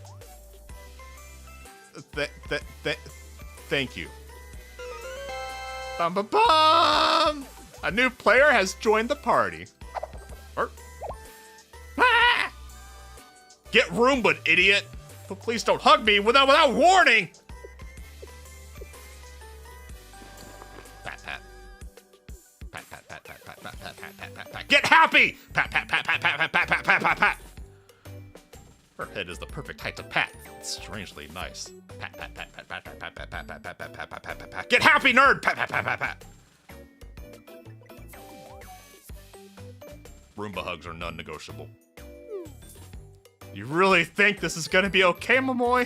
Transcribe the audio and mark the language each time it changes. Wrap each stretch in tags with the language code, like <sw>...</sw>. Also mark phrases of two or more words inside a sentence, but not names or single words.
<en>Thank you. Bum bum bum! A new player has joined the party. Ah! Get Roomba, idiot! But please don't hug me without warning! Pat, pat. Pat, pat, pat, pat, pat, pat, pat, pat, pat, pat, pat. Get happy! Pat, pat, pat, pat, pat, pat, pat, pat, pat, pat, pat. Her head is the perfect height to pat. It's strangely nice. Pat, pat, pat, pat, pat, pat, pat, pat, pat, pat, pat, pat, pat, pat, pat, pat, pat. Get happy, nerd! Pat, pat, pat, pat, pat. Roomba hugs are non-negotiable. You really think this is gonna be okay, Momoy?</en>